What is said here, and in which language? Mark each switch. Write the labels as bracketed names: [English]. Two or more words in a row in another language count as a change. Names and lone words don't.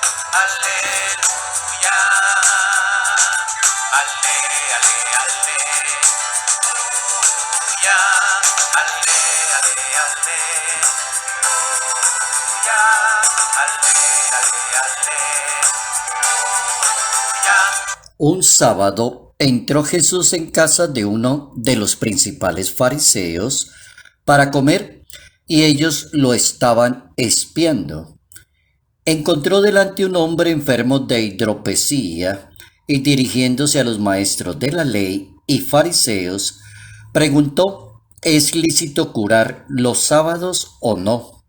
[Spanish] Aleluya, ale, ale, aleluya, ale, ale, aleluya, ale, ale, aleluya. Un sábado entró Jesús en casa de uno de los principales fariseos para comer y ellos lo estaban espiando. Encontró delante un hombre enfermo de hidropesía y dirigiéndose a los maestros de la ley y fariseos, preguntó: ¿Es lícito curar los sábados o no?